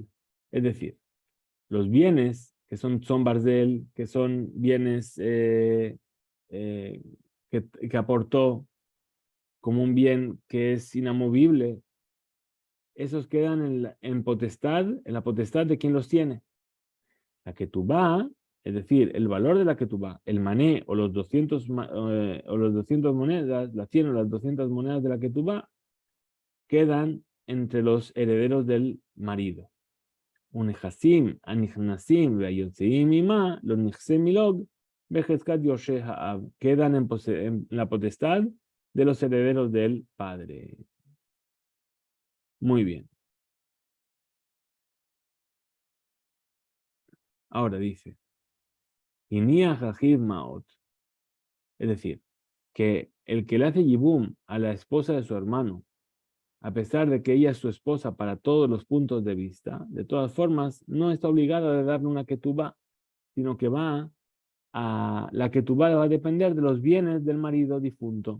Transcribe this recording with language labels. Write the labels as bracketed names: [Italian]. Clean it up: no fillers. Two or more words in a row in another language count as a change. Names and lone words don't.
[Spanish] Es decir, los bienes que son Barzel, que son bienes que aportó como un bien que es inamovible, esos quedan en la potestad de quien los tiene. La ketubá, es decir, el valor de la ketubá, el mané o los 200 monedas, las 100 o las 200 monedas de la ketubá, quedan entre los herederos del marido. [Hebrew] ונכסים הנכנסים ויוצאים עמה, los נכסי מלוג, בחזקת יורשי האב, [Spanish] quedan en la potestad de los herederos del padre. Muy bien. Ahora dice, [Hebrew] אינו חייב מעות, [Spanish] es decir, que el que le hace yibum a la esposa de su hermano, a pesar de que ella es su esposa para todos los puntos de vista, de todas formas, no está obligada a darle una ketubá, sino que la ketubá va a depender de los bienes del marido difunto.